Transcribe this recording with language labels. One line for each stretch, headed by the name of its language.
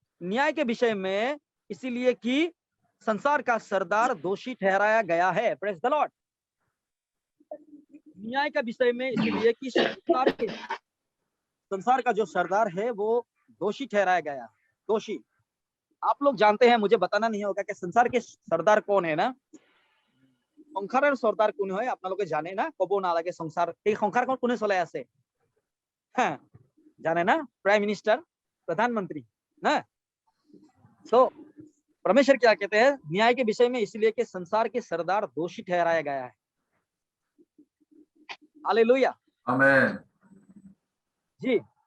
Hindi: न्याय के विषय में इसलिए कि संसार का सरदार दोषी ठहराया गया है।
English: Praise the Lord.
Hindi: न्याय का विषय में इसलिए कि संसार का जो सरदार है वो दोषी ठहराया गया, दोषी। आप लोग जानते हैं, मुझे बताना नहीं होगा कि संसार के सरदार कौन है ना।
Assamese: সংসারের সর্দার কোন হয় আপনারা জানে না, কব না লাগে সংসার, এই সংসারখন কোনে চলাই আছে? হ্যাঁ, জানে না?
Hindi: प्राइम मिनिस्टर, प्रधानमंत्री ना। तो परमेश्वर क्या कहते हैं न्याय के विषय में, इसलिए कि संसार के सरदार दोषी ठहराया गया है। Hallelujah amen. जी।